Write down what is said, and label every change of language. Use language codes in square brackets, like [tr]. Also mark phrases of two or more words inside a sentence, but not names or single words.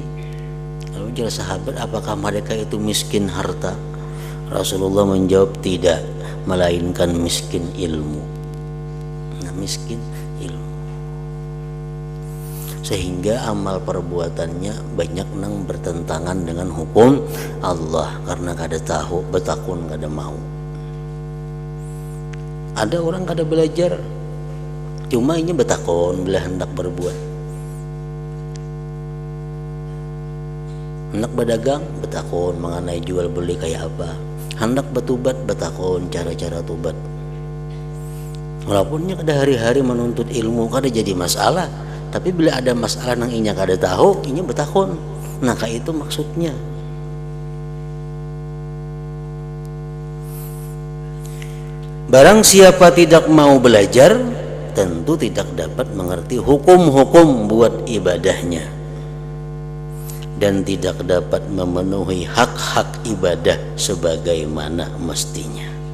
[id] Lalu jawab sahabat, apakah mereka itu miskin harta? Rasulullah menjawab, tidak, melainkan miskin ilmu. [bjn] Nah, miskin ilmu. Sehingga amal perbuatannya banyak nang bertentangan dengan hukum Allah karena kada tahu, betakun kada mau. Ada orang kada belajar, cuma ini betakun bila hendak berbuat. Hendak berdagang, betakun mengenai jual beli kayak apa. Hendak bertobat, betakun cara-cara tobat. Walaupunnya kada hari-hari menuntut ilmu kada jadi masalah, tapi bila ada masalah nang inya kada tahu, inya betakun. Nah, kayak itu maksudnya. [id] Barang siapa tidak mau belajar, tentu tidak dapat mengerti hukum-hukum buat ibadahnya dan tidak dapat memenuhi hak-hak ibadah sebagaimana mestinya.